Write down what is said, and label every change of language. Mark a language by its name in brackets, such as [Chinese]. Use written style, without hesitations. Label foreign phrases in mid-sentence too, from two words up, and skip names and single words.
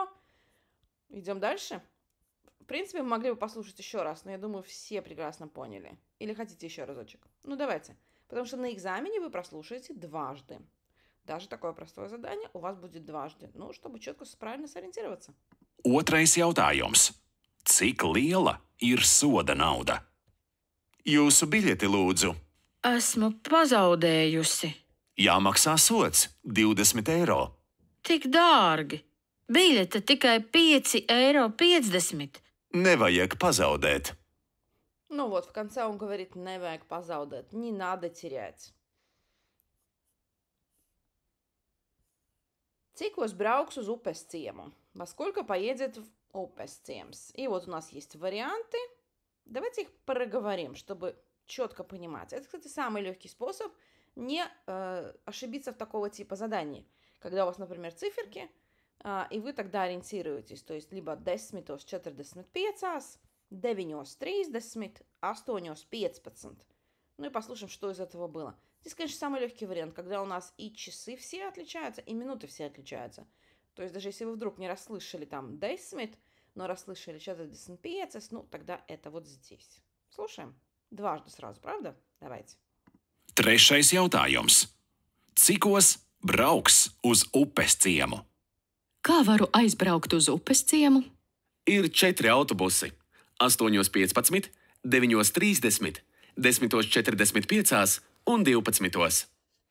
[Russian] Идем дальше. В принципе, мы могли бы послушать еще раз, но я думаю, все прекрасно поняли. Или хотите еще разочек? Ну, давайте. Потому что на экзамене вы прослушаете дважды. Даже такое простое задание у вас будет дважды. Ну, чтобы четко, правильно сориентироваться. [Latvian] Otrais jautājums. Cik liela ir soda nauda? Jūsu biļeti lūdzu. Esmu pazaudējusi. Jāmaksā sods 20 eiro. Tik dārgi. Biļete tikai 5,50 eiro. Nevajag pazaudēt. [Russian] Ну вот, в конце он говорит [Latvian] nevajag pazaudēt. [Russian] Не надо терять. [Latvian] Cik os brauks uz upes ciemu? [Russian] Во сколько поедет в [Latvian] upes ciems? [Russian] И вот у нас есть варианты. Давайте их проговорим, чтобы четко понимать. Это, кстати, самый легкий способ не ошибиться в такого типа заданий. Когда у вас, например, циферки, и вы тогда ориентируетесь. То есть либо 10, 45, 9, 30, 8, 15. Ну и послушаем, что из этого было. Здесь, конечно, самый легкий вариант, когда у нас и часы все отличаются, и минуты все отличаются. То есть даже если вы вдруг не расслышали там 10, но расслышали 45, ну тогда это вот здесь. Слушаем. Дважды сразу, правда? Давайте. [Latvian] Trešais jautājums. Cikos brauks uz upes ciemu? Kā varu aizbraukt uz upes ciemu? Ir 4 autobusi. 8:15, 9:30, 10:45 un 12.